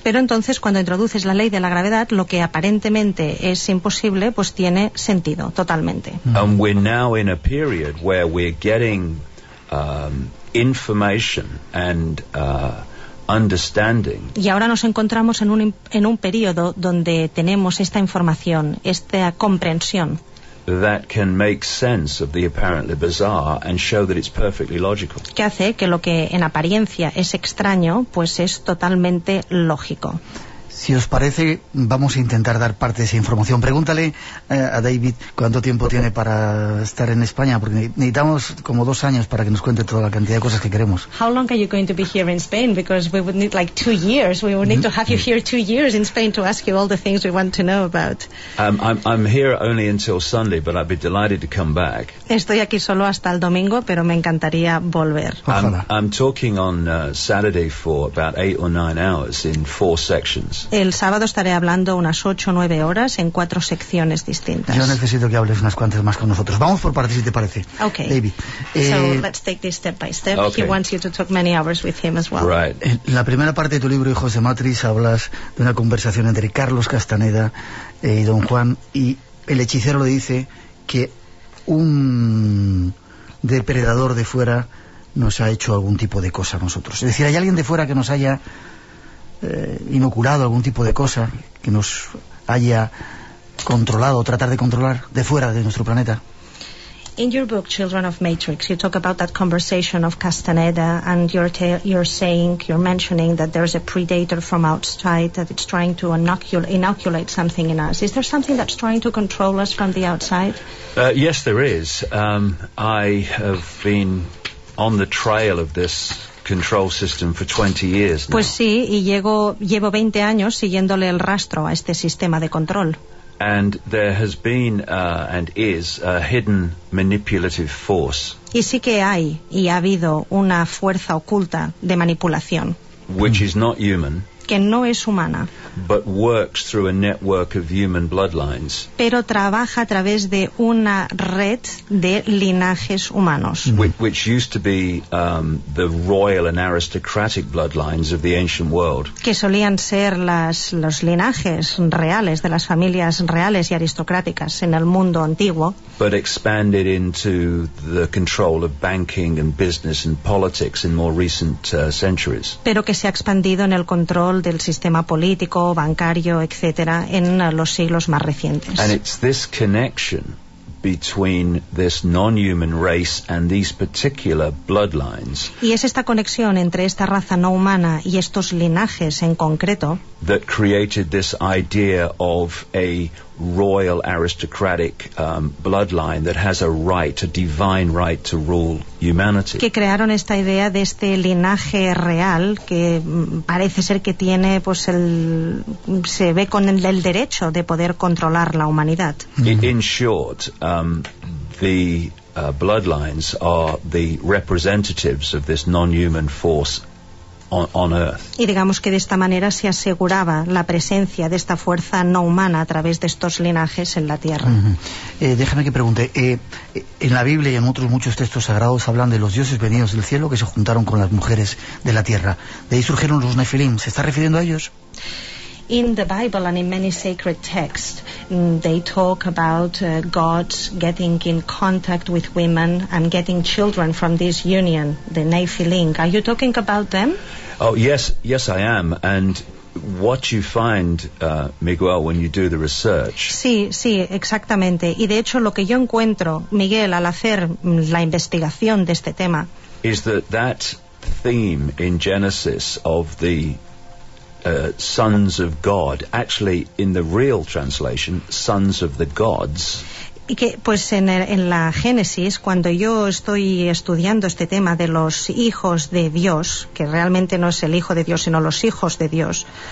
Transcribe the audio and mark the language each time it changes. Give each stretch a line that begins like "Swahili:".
Spanish: Pero entonces, cuando introduces la ley de la gravedad, lo que aparentemente es imposible, pues tiene sentido totalmente.
English: And we're now in a period where we're getting information and understanding.
Spanish: Y ahora nos encontramos en un periodo donde tenemos esta información, esta comprensión.
English: That can make sense of the apparently bizarre and show that it's perfectly logical.
Spanish: Que hace que lo que en apariencia es extraño, pues es totalmente lógico. Si os parece, vamos a intentar dar parte de esa información. Pregúntale a David cuánto tiempo tiene para estar en España, porque necesitamos como 2 años para que nos cuente toda la cantidad de cosas que queremos.
English: How long are you going to be here in Spain? Because we would need like 2 years. We would need to have you here 2 years in Spain to ask you all the things we want to know about. I'm here only until Sunday, but I'd be delighted to come back.
Spanish: Estoy aquí solo hasta el domingo, pero me encantaría volver.
English: I'm talking on Saturday for about 8 or 9 hours in 4 sections.
Spanish: El sábado estaré hablando unas 8 o 9 horas en 4 secciones distintas. Yo necesito que hables unas cuantas más con nosotros. Vamos por partes, si te parece.
English: Okay. David. So let's take this step by step. Okay. He wants you to talk many hours with him as well. Right.
Spanish: En la primera parte de tu libro, Hijos de Matrix, hablas de una conversación entre Carlos Castaneda y Don Juan, y el hechicero le dice que un depredador de fuera nos ha hecho algún tipo de cosa a nosotros. Es decir, hay alguien de fuera que nos haya inoculado algún tipo de cosa, que nos haya controlado, tratar de controlar de fuera de nuestro planeta.
English: In your book Children of Matrix, you talk about that conversation of Castaneda, and you're mentioning that there's a predator from outside that it's trying to inoculate something in us. Is there something that's trying to control us from the outside? Yes, there is. I have been on the trail of this control system for 20 years now.
Spanish: Pues sí, y llevo 20 años siguiéndole el rastro a este sistema de control.
English: And there has been and is a hidden manipulative force.
Spanish: Y sí que hay y ha habido una fuerza oculta de manipulación.
English: Which is not human.
Spanish: Que no es humana.
English: But works through a network of human bloodlines.
Spanish: Pero trabaja a través de una red de linajes humanos.
English: Which used to be the royal and aristocratic bloodlines of the ancient world.
Spanish: Que solían ser los linajes reales de las familias reales y aristocráticas en el mundo antiguo.
English: But expanded into the control of banking and business and politics in more recent centuries.
Spanish: Pero que se ha expandido en el control del sistema político, bancario, etcétera, en los siglos más recientes.
English: And it's this connection between this non-human race and these particular bloodlines.
Spanish: Y es esta conexión entre esta raza no humana y estos linajes en concreto
English: that created this idea of a royal aristocratic bloodline that has a right, a divine right to rule humanity.
Spanish: Que crearon esta idea de este linaje real que parece ser que tiene, pues se ve con el derecho de poder controlar la humanidad.
English: In short, the bloodlines are the representatives of this non-human force on Earth.
Spanish: Y digamos que de esta manera se aseguraba la presencia de esta fuerza no humana a través de estos linajes en la Tierra. Déjame que pregunte, en la Biblia y en otros muchos textos sagrados hablan de los dioses venidos del cielo que se juntaron con las mujeres de la Tierra. De ahí surgieron los Nefilim. ¿Se está refiriendo a ellos?
English: in the Bible and in many sacred texts, they talk about God getting in contact with women and getting children from this union, the Nephilim. Are you talking about them? Oh, yes, yes, I am. And what you find, Miguel, when you do the research...
Spanish: Sí, sí, exactamente. Y de hecho, lo que yo encuentro, Miguel, al hacer la investigación de este tema...
English: is that that theme in Genesis of the sons of God, actually, in the real translation, sons of the gods...
Spanish: Y que, pues en la Génesis, cuando yo estoy estudiando este tema de los hijos de Dios, que realmente no es el hijo de Dios, sino los hijos de Dios,